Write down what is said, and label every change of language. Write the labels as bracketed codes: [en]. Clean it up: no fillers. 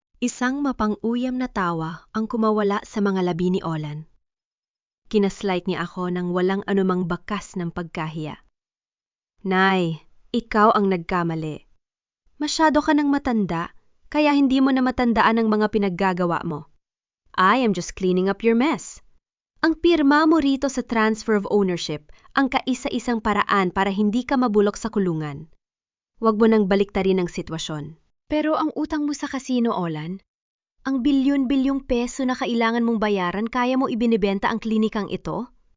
[tl] Isang mapang-uyam na tawa ang kumawala sa mga labi ni Olan. Kinaslight niya ako ng walang anumang bakas ng pagkahiya. Nay, ikaw ang nagkamali. Masyado ka nang matanda, kaya hindi mo na matandaan ang mga pinaggagawa mo. [en] I am just cleaning up your mess. [tl] Ang pirma mo rito sa [en] transfer of ownership [tl] ang kaisa-isang paraan para hindi ka mabulok sa kulungan. Huwag mo nang baliktarin ang sitwasyon. Pero ang utang mo sa kasino, Olan, ang bilyon-bilyong peso na kailangan mong bayaran, kaya mo ibinibenta ang klinikang ito?